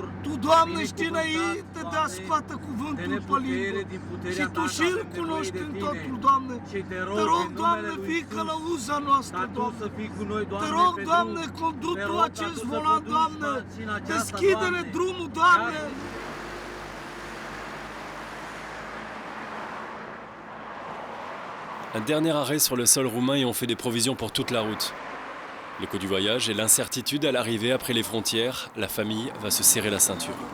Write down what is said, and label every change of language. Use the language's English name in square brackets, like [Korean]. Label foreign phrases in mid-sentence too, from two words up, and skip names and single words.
[Romanian] Tu, Doamne, știi înainte de a scoate cuvântul pe limbă și Tu și-l cunoști în totul, Doamne. Te rog, Doamne, fii călăuza noastră, Doamne. Te rog, Doamne, conduc Tu acest volan, Doamne. Deschide-ne drumul, Doamne. [French] Un dernier arrêt sur le sol roumain et on fait des provisions pour toute la route. Le coût du voyage et l'incertitude à l'arrivée après les frontières, la famille va se serrer la ceinture.